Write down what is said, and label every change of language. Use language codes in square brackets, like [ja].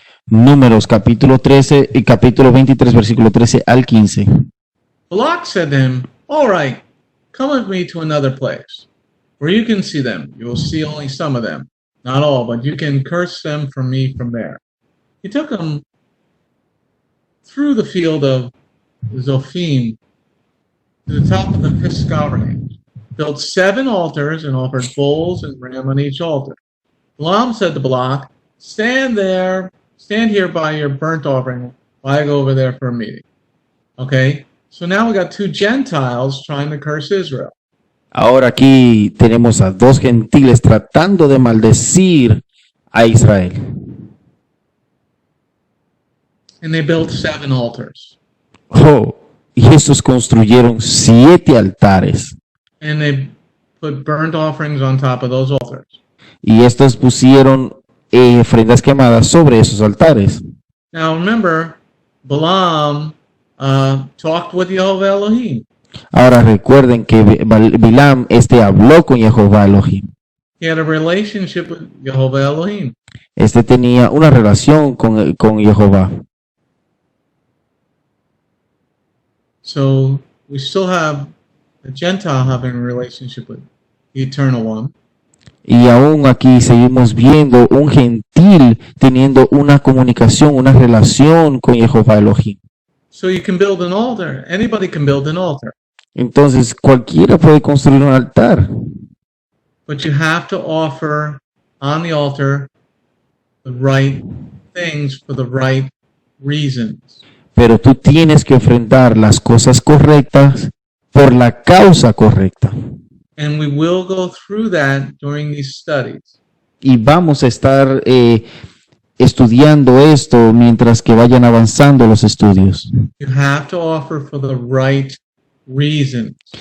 [es] Números, capítulo 13 y capítulo 23, versículo 13 al 15. [en] Balak said to him, all right, come with me to another place, where you can see them. You will see only some of them, not all, but you can curse them from me from there. He took him through the field of Zophim to the top of the Pisgah range, built 7 altars and offered bulls and ram on each altar. Balaam said to Balak, stand here by your burnt offering while I go over there for a meeting. Okay, so now we got 2 Gentiles trying to curse Israel. [es] Ahora aquí tenemos a 2 gentiles tratando de maldecir a Israel. [en] And they built 7 altars. [es] Oh, y estos construyeron 7 altares. [en] And they put burnt offerings on top of those altars. [es] Y estos pusieron ofrendas quemadas sobre esos altares. [en] Now remember, Balaam talked with Jehovah Elohim. [es] Ahora recuerden que Bilam habló con Jehová Elohim. [en] He had a relationship with Jehovah Elohim. [es] Tenía una relación con Jehová. [en] So we still have a Gentile having a relationship with the Eternal One. [es] Y aún aquí seguimos viendo un gentil teniendo una comunicación, una relación con Jehová Elohim. [en] So you can build an altar. Anybody can build an altar. [es] Entonces cualquiera puede construir un altar. [en] But you have to offer on the altar the right things for the right reasons. [es] Pero tú tienes que ofrendar las cosas correctas por la causa correcta. [en] And we will go through that during these studies. [es] Y vamos a estar estudiando esto mientras que vayan avanzando los estudios. [en] You have to offer for the right reasons.